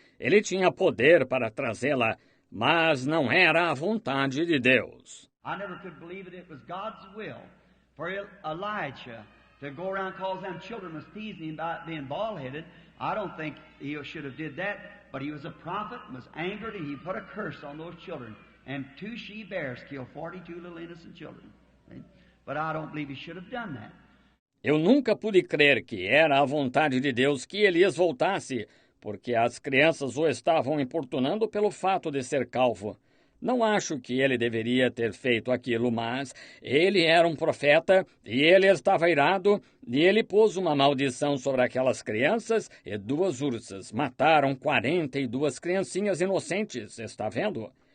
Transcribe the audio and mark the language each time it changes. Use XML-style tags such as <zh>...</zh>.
<pt>Ele tinha poder para trazê-la, mas não era a vontade de Deus.</pt> <en>I never could believe it was God's will for Elijah to go around because them children was teasing him about being bald-headed. I don't think he should have did that, but he was a prophet, was angered, and he put a curse on those children. And 2 she-bears killed 42 little innocent children. But I don't believe he should have done that.</en> <pt>Eu nunca pude crer que era a vontade de Deus que Elias voltasse, porque as crianças o estavam importunando pelo fato de ser calvo. Não acho que ele deveria ter feito aquilo, mas ele era um profeta e ele estava irado e ele pôs uma maldição sobre aquelas crianças e 2 ursas mataram 42 criancinhas inocentes, está vendo?</pt>